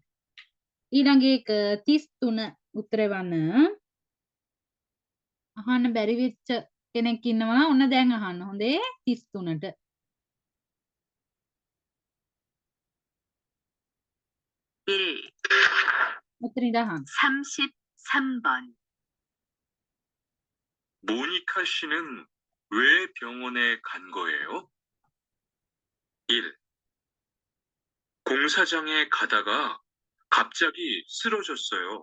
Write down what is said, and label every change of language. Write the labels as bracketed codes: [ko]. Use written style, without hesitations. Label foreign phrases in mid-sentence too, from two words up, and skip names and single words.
[si] ඊළඟ එක 33 උත්තරේ වන්න අහන්න බැරි වෙච්ච කෙනෙක් ඉන්නවා නම් ඔන්න දැන් අහන්න. හොඳේ 33ට. උත්තරේ දහන්න. [ko] 33번. 모니카 씨는 왜 병원에 간 거예요? 1. 공사장에 가다가 갑자기 쓰러졌어요.